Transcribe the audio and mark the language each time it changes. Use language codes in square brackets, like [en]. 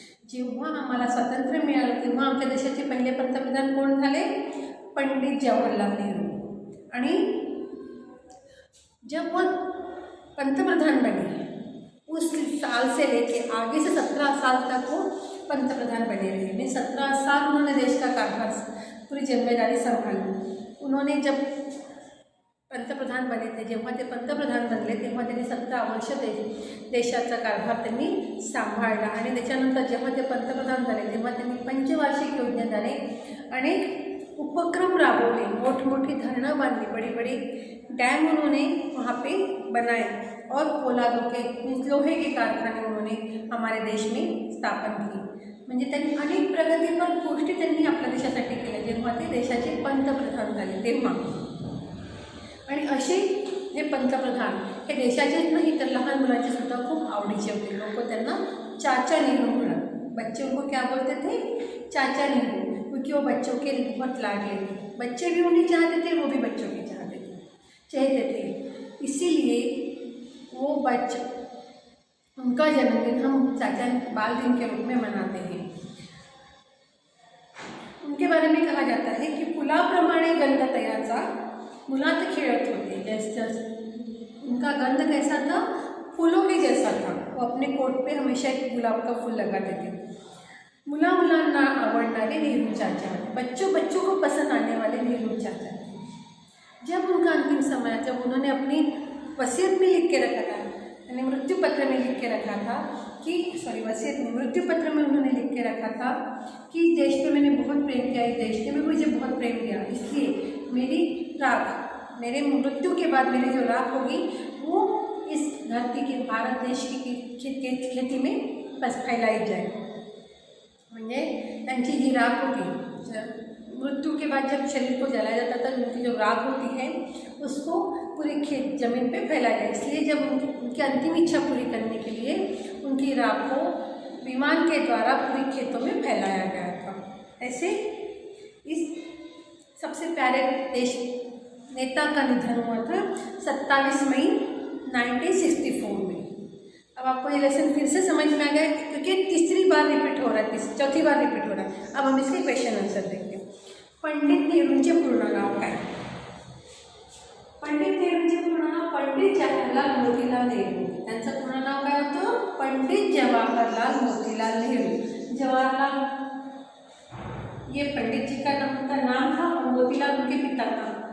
[mr] जेव्हा आम्हाला स्वातंत्र्य मिळालं, तेव्हा आमच्या देशाचे पहिले पंतप्रधान कोण झाले? पंडित जवाहरलाल नेहरू। [hi] आणि जब वो पंतप्रधान बने, उस साल से लेके आगे से 17 साल तक वो पंतप्रधान बने रहे। में 17 साल उन्होंने देश का कारभार पूरी जिम्मेदारी संभाली। उन्होंने जब पंतप्रधान बने थे, [mr] जेव्हा ते पंतप्रधान बनले, तेव्हा त्यांनी 17 वर्ष देशाचा कारभार त्यांनी सांभाळला। आणि त्याच्यानंतर जेव्हा ते पंतप्रधान झाले, तेव्हा त्यांनी पंचवार्षिक योजनेद्वारे अनेक उपक्रम राबवले, मोठी धरणं बांधली, [hi] बड़ी डैम उन्होंने वहाँ पे बनाए और पोलादों के लोहे के कारखाने उन्होंने हमारे देश में स्थापन किए। [mr] म्हणजे त्यांनी अनेक प्रगतीपर गोष्टी त्यांनी आपल्या देशासाठी केल्या, जेव्हा ते देशाचे पंतप्रधान झाले तेव्हा। आणि असे हे पंतप्रधान हे देशाचेच नाही तर लहान मुलांचे सुद्धा खूप आवडीचे होते. लोक त्यांना चाचा नेहरू म्हणत. [hi] बच्चे उनको क्या बोलते थे? चाचा नेहरू, क्योंकि वो बच्चों के बहुत लाडले थे. बच्चे भी उन्हें चाहते थे, वो भी बच्चों के चाहते थे. इसीलिए वो बच्चे उनका जन्मदिन हम चाचा बाल दिन के रूप में मनाते हैं. उनके बारे में कहा जाता है की [mr] फुलाप्रमाणे गंध तयाचा मुलात खेळत होते. [hi] जैसे उनका गंध कैसा था? फूलों के जैसा था. वो अपने कोट पे हमेशा एक गुलाब का फूल लगाते थे. [mr] मुलांना आवडणारे नेहरू चाचा, [hi] बच्चों को पसंद आने वाले नेहरू चाचा. जब उनका अंतिम समय, जब उन्होंने अपनी वसीयत में लिख के रखा था, यानी मृत्यु पत्र में लिख के रखा था कि वसीयत में, मृत्यु पत्र में उन्होंने लिख के रखा था कि देश पे मैंने बहुत प्रेम किया, इस देश ने भी मुझे बहुत प्रेम किया, इसलिए मेरी राख, मेरे मृत्यु के बाद मेरी जो राख होगी वो इस धरती के, भारत देश की खेती में बस फैलाई जाए. [mr] म्हणजे त्यांची जी राख होती, [hi] मृत्यु के बाद जब शरीर को जलाया जाता था, उनकी जो राख होती है उसको पूरे खेत जमीन पे फैलाया जाए. इसलिए जब उनकी अंतिम इच्छा पूरी करने के लिए उनकी राख को विमान के द्वारा पूरे खेतों में फैलाया गया था. ऐसे इस सबसे प्यारे देश नेता का निधन हुआ था 27 मई 1964 में. अब आपको ये लेसन फिर से समझ में आ गया क्योंकि तीसरी बार रिपीट हो रहा है, चौथी बार रिपीट हो रहा है. अब हम इसके क्वेश्चन आंसर देखते हैं. [mr] पंडित नेहरूंचे पूर्ण नाव काय? पंडित नेहरूंचे पूर्ण नाव पंडित जवाहरलाल मोतीलाल नेहरू. त्यांचं पूर्ण नाव काय होतं? पंडित जवाहरलाल मोतीलाल नेहरू. [hi] जवाहरलाल ये पंडित जी का नाम था और मोतीलाल उनके पिता का.